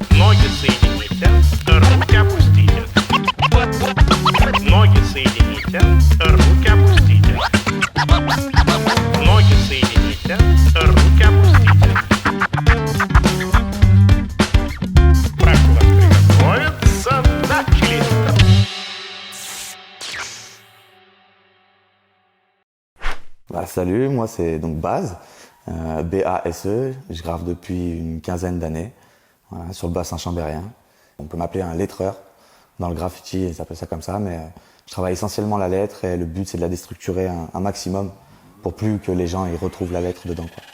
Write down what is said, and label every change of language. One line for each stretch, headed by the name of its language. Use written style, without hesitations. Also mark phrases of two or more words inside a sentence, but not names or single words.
Russian: Ноги соедините, руки опустите. Ноги соедините, руки опустите. Ноги соедините, руки опустите. Прошу вас приготовиться, начали.
French: Salut, moi c'est donc Baz, B-A-S-E, je grave depuis une quinzaine d'années voilà, sur le bassin chambérien. On peut m'appeler un lettreur dans le graffiti, ils appellent ça comme ça, mais je travaille essentiellement la lettre et le but c'est de la déstructurer un maximum pour plus que les gens y retrouvent la lettre dedans, quoi.